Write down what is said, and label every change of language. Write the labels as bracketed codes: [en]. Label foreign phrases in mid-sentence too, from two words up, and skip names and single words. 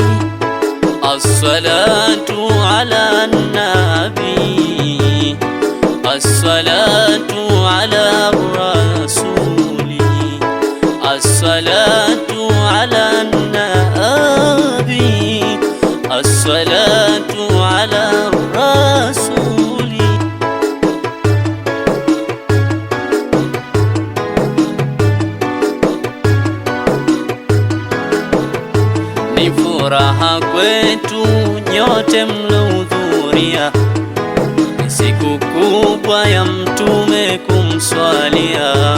[ar] الصلاة على النبي، الصلاة على الرسول، الصلاة على النبي، الصلاة على الرسول. [sw] Ni furaha kwetu nyote mlohudhuria siku kubwa ya mtume kumswalia.